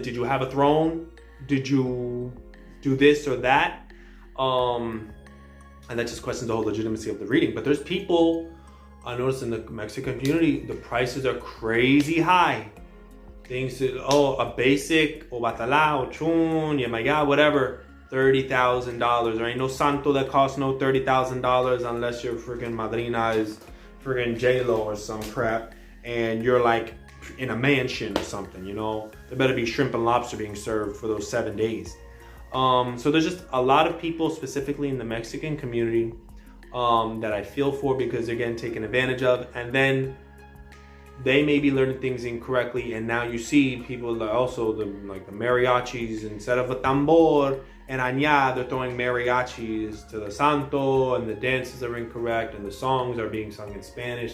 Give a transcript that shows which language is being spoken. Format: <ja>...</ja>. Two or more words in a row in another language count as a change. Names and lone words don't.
<en>Did you have a throne? Did you do this or that? And that just questions the whole legitimacy of the reading. But there's people, I noticed in the Mexican community, the prices are crazy high. Things, a basic, o batala, o chun, yeah, my God, whatever, $30,000. There ain't no santo that costs no $30,000 unless your freaking madrina is freaking J-Lo or some crap, and you're like in a mansion or something, you know? There better be shrimp and lobster being served for those 7 days. So there's just a lot of people, specifically in the Mexican community, that I feel for because they're getting taken advantage of, and then they may be learning things incorrectly, and now you see people that also the mariachis, instead of a tambor and añá, they're throwing mariachis to the santo, and the dances are incorrect, and the songs are being sung in Spanish.</en>